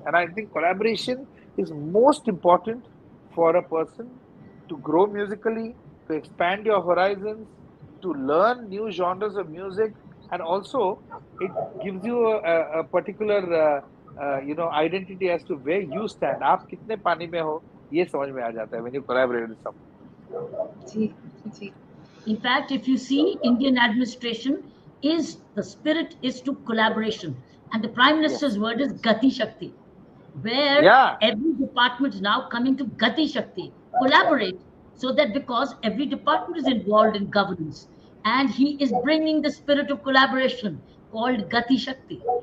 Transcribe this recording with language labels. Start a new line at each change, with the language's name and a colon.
English: And I think collaboration is most important for a person to grow musically, to expand your horizons, to learn new genres of music, and also it gives you a particular identity as to where you stand.
Hindi: आप कितने पानी में हो, ये समझ में आ जाता है
English: when you collaborate with someone.
Hindi: Ji, ji,
English: in fact, if you see, Indian administration is the spirit is to collaboration, and the Prime Yes. Minister's word is Gati Shakti, where Yeah. every department is now coming to Gati Shakti, collaborate, so that because every department is involved in governance, and he is bringing the spirit of collaboration called Gati Shakti.